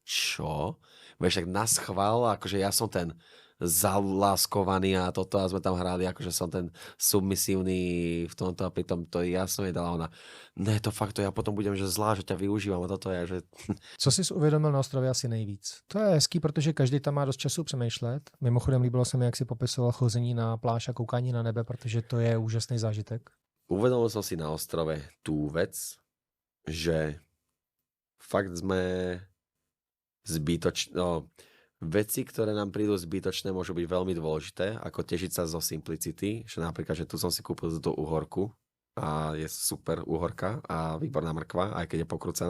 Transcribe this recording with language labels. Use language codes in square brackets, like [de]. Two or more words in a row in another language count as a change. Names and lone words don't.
[sk] Čo? Vieš, tak naschvál, akože ja som ten zaláskovaný a toto a sme tam hrali, akože som ten submisívny v tomto a pritom to ja som jej dala ona. Ne, to fakt, to ja potom budem, že zlá, že ťa využívam a toto je, že... [cs] Co jsi uvědomil na ostrově asi nejvíc? To je hezký, protože každý tam má dost času přemýšlet. Mimochodem líbilo se mi, jak si popisoval chození na pláž a koukání na nebe, protože to je úžasný zážitek. [sk] Uvedomil som si na ostrove tú vec, že fakt sme veci, ktoré nám prídu zbytočné, môžu byť veľmi dôležité, ako tešiť sa zo simplicity, že napríklad, že tu som si kúpil tú uhorku a je super uhorka a výborná mrkva, aj keď je pokrúcaná.